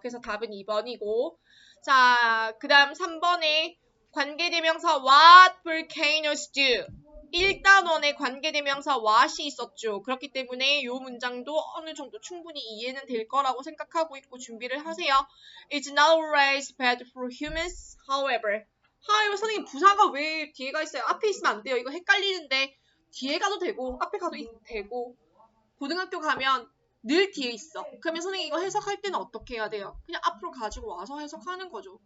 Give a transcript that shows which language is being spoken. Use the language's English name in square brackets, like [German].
[Korean] 그래서 답은 2번이고. 자, 그 다음 3번에 관계대명사 what volcanoes do. 1단원에 관계대명사 what이 있었죠. 그렇기 때문에 이 문장도 어느 정도 충분히 이해는 될 거라고 생각하고 있고 준비를 하세요. [English] It's not always bad for humans, however. [Korean] 선생님 부사가 왜 뒤에 가 있어요? 앞에 있으면 안 돼요. 이거 헷갈리는데 뒤에 가도 되고 앞에 가도 되고 고등학교 가면 늘 뒤에 있어. 그러면 선생님 이거 해석할 때는 어떻게 해야 돼요? 그냥 앞으로 가지고 와서 해석하는 거죠.